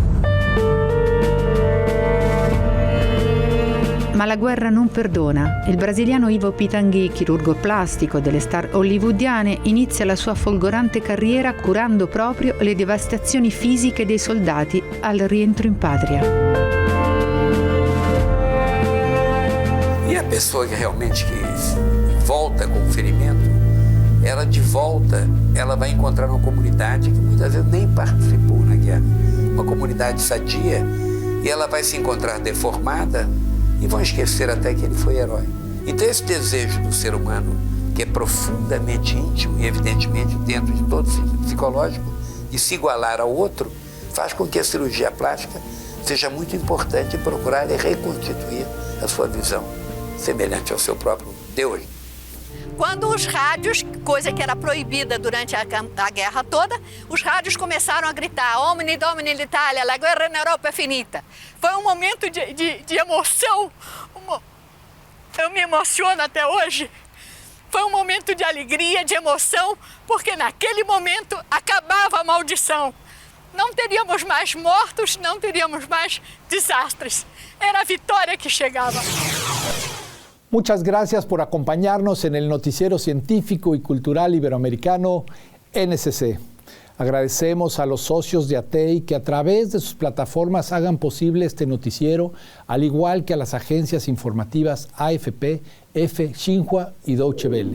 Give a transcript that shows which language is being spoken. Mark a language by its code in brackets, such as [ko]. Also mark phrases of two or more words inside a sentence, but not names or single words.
[it] Ma la guerra non perdona. Il brasiliano Ivo Pitangui, chirurgo plastico delle star hollywoodiane, inizia la sua folgorante carriera curando proprio le devastazioni fisiche dei soldati al rientro in patria. [pt] E a pessoa que realmente volta com o ferimento, ela de volta, ela vai encontrar uma comunidade que muitas vezes nem participou na guerra, uma comunidade sadia, e ela vai se encontrar deformada e vão esquecer até que ele foi herói. Então esse desejo do ser humano, que é profundamente íntimo e evidentemente dentro de todo psicológico, de se igualar ao outro, faz com que a cirurgia plástica seja muito importante em procurar e reconstituir a sua visão, semelhante ao seu próprio Deus. Quando os rádios, coisa que era proibida durante a guerra toda, os rádios começaram a gritar Omni Domini [it] l'Italia, la guerra [pt] na Europa [it] é finita. [pt] Foi um momento de emoção, eu me emociono até hoje. Foi um momento de alegria, de emoção, porque naquele momento acabava a maldição. Não teríamos mais mortos, não teríamos mais desastres. Era a vitória que chegava. [es] Muchas gracias por acompañarnos en el noticiero científico y cultural iberoamericano NSC. Agradecemos a los socios de ATEI que a través de sus plataformas hagan posible este noticiero, al igual que a las agencias informativas AFP, EFE, Xinhua y Deutsche Welle.